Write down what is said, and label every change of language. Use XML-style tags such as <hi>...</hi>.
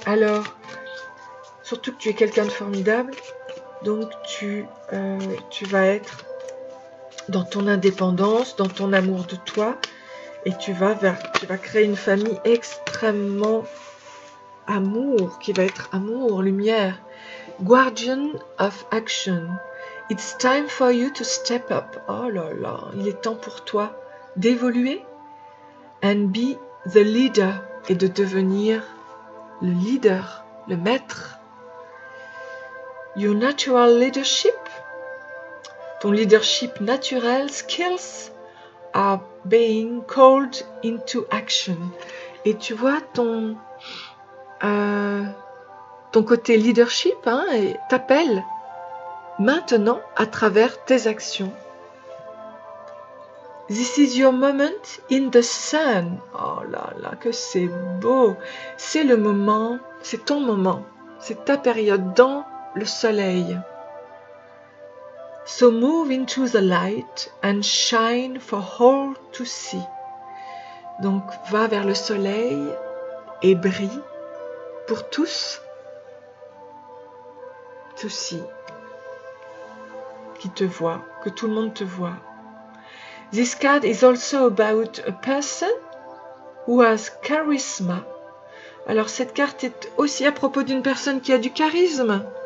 <fr>Alors, surtout que tu es quelqu'un de formidable, donc tu vas être dans ton indépendance, dans ton amour de toi, et tu vas créer une famille extrêmement amour, qui va être amour, lumière.</fr> <en>Guardian of action. It's time for you to step up.</en> <fr>Oh là là, il est temps pour toi d'évoluer</fr> <en>and be the leader,</en> <fr>et de devenir le leader, le maître.</fr> <en>Your natural leadership,</en> <fr>ton leadership naturel,</fr> <en>skills are being called into action.</en> <fr>Et tu vois ton côté leadership t'appelle maintenant à travers tes actions.</fr> <en>This is your moment in the sun.</en> <fr>Oh là là, que c'est beau. C'est le moment, c'est ton moment, c'est ta période dans le soleil.</fr> <en>So move into the light and shine for all to see.</en> <fr>Donc va vers le soleil et brille pour tous, aussi, qui te voient, que tout le monde te voit.</fr> <en>This card is also about a person who has charisma.</en> <fr>Alors cette carte est aussi à propos d'une personne qui a du charisme.</fr>